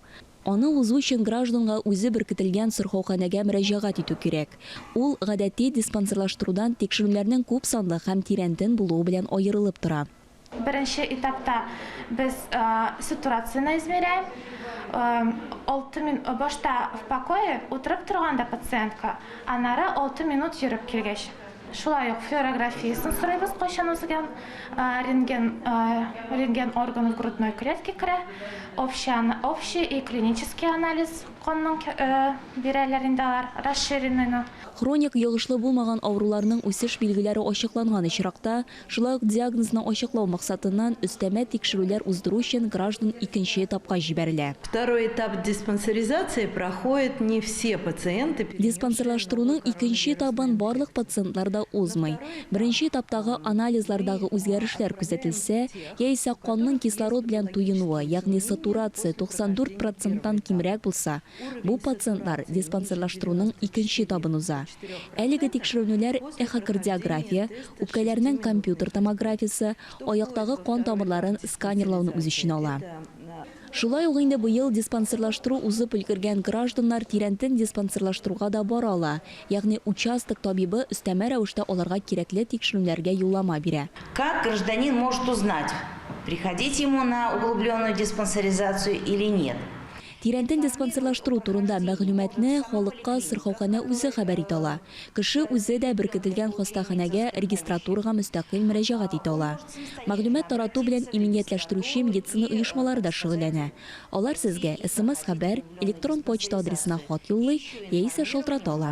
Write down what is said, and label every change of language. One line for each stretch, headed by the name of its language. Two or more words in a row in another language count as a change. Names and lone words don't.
Tatar: Аны узу өчен гражданга үзе беркетелгән сырхауханәгә мөрәҗәгать итү кирәк. Ул гадәти диспансерлаштырудан тикшерүләрнең күп санлы һәм тирәнтен булуы белән аерылып тора. Беренче этапта без сатурацияны измеряем. 6 минут башта
Russian: в покое
Tatar: утырып торганда пациентка, аннары 6 минут йөреп килгәч. Шулай ук флюорографиясын сорайбыз, кайчан узган
Russian: рентген органов грудной клетки
Tatar: керә,
Russian: общий и клинический анализ
Tatar: канның бирәләрендә расширенный. Хроник йогышлы булмаган авыруларның үсеш билгеләре ачыкланган очракта, шулай ук диагнозны ачыклау максатыннан өстәмә тикшерүләр уздыру өчен граждан икенче этапка җибәрелә.
Russian: Второй этап диспансеризации проходит не все пациенты.
Tatar: Диспансерлаштыруның икенче этабын барлык пациентлар да узмый. Беренче этаптагы анализлардагы үзгәрешләр күзәтелсә, яисә канның кислород белән туенуы, ягъни сатурация 94%-тан кимрәк булса, бу пациентлар диспансерлаштыруның икенче этабын уза. Әлеге тикшерүләр эхокардиография, үпкәләрнең компьютер томографиясы, аяктагы кан тамырларын сканерлауны үз иченә ала. Шулай ук инде быел диспансерлаштыру узып өлгергән гражданнар тирәнтен диспансерлаштыруга да бара ала. Ягъни участок табибы өстәмә рәвештә аларга кирәкле тикшерүләргә юллама бирә.
Russian: Как гражданин может узнать, приходить ему на углубленную диспансеризацию или нет?
Tatar: Тирәнтен диспансерлаштыру турында мәгълүматны халыкка сырхауханә үзе хәбәр итә ала. Кеше үзе дә беркетелгән хастаханәгә регистратурага мөстәкыйль мөрәҗәгать итә ала. Мәгълүмат тарату белән иминиятләштерүче медицина оешмалары да шөгыльләнә. Алар сезгә SMS хәбәр, электрон почта адресына хат юллый, яисә шалтырата ала.